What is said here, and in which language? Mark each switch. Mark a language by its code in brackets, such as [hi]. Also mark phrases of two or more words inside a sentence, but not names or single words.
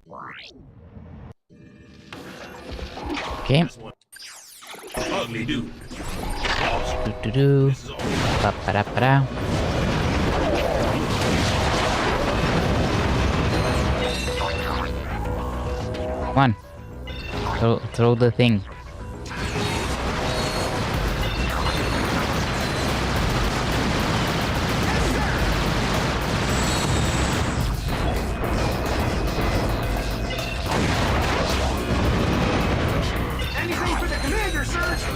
[en] Okay. Ugly dude. Do. Ba-ba-da-ba-da. Come on. Throw the thing. Anything for the commander, sir!